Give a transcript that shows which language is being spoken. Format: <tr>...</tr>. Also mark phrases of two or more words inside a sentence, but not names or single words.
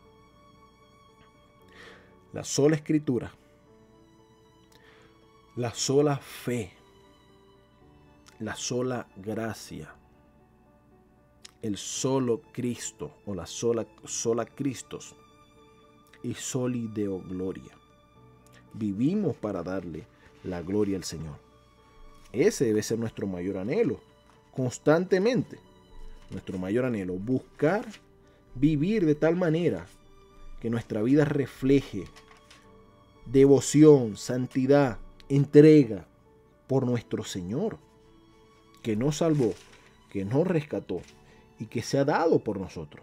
<es>La sola Escritura, la sola fe, la sola gracia, el solo Cristo o la sola Cristos y</es> <la>soli deo gloria.</la> <es>Vivimos para darle la gloria al Señor. Ese debe ser nuestro mayor anhelo, constantemente. Nuestro mayor anhelo, buscar vivir de tal manera que nuestra vida refleje devoción, santidad, entrega por nuestro Señor, que nos salvó, que nos rescató y que se ha dado por nosotros.</es>